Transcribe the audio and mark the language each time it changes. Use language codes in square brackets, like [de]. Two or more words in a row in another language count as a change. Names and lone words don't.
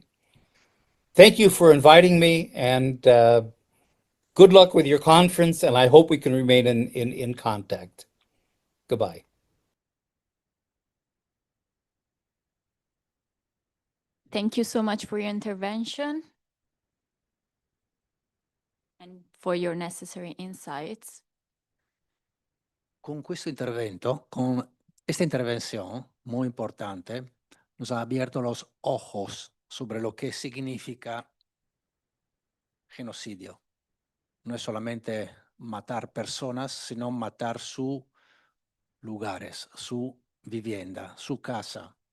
[en] Thank you for inviting me, and good luck with your conference, and I hope we can remain in contact. Goodbye. Thank you so much for your intervention and for your necessary insights. [it] Con questo intervento, [es] con esta intervención muy importante, nos ha abierto los ojos sobre lo que significa genocidio. No es solamente matar personas, sino matar sus lugares, su vivienda, su casa.